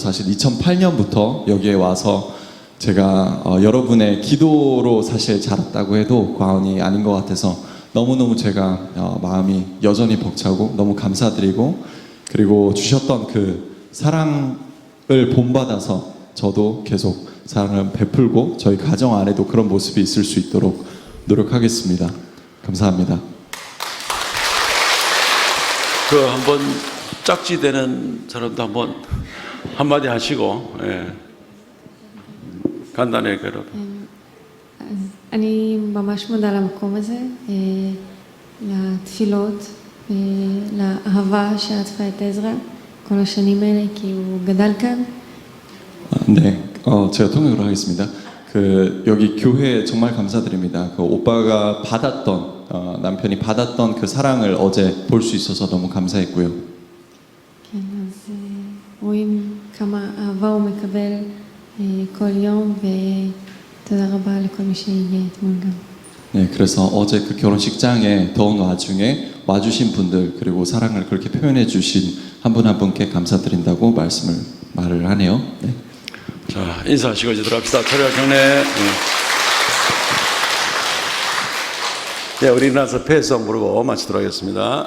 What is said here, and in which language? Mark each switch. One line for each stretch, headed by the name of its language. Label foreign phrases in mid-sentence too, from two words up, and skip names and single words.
Korean: 사실 2008년부터 여기에 와서 제가 여러분의 기도로 사실 자랐다고 해도 과언이 아닌 것 같아서 너무너무 제가 마음이 여전히 벅차고 너무 감사드리고 그리고 주셨던 그 사랑을 본받아서 저도 계속 사랑을 베풀고 저희 가정 안에도 그런 모습이 있을 수 있도록 노력하겠습니다. 감사합니다. 그 한번 짝지 되는 사람도 한번 한마디 하시고, 예. 간단하게 그래도.
Hebrew: אז אני ממש מודה למקום הזה, לתפילות, לאהבה שעטפה את עזרא כל השנים האלה, כי הוא גדל כאן.
Korean: 네, 제가 통역으로 하겠습니다. 여기 교회 정말 감사드립니다. 오빠가 받았던 남편이 받았던 그 사랑을 어제 볼 수 있어서 너무 감사했고요.
Hebrew: כן, אז רואים כמה אהבה הוא מקבל כל יום, ותודה רבה לכל מי שהגיע אתמול גם.
Korean: 네, 그래서 어제 그 결혼식장에 더운 와중에 와주신 분들 그리고 사랑을 그렇게 표현해 주신 한 분 한 분께 감사드린다고 말을 하네요. 네. 자, 인사하시고 이제 들어갑시다. 차례와 경례. 네, 우리 일어나서 폐성 부르고 마치도록 하겠습니다.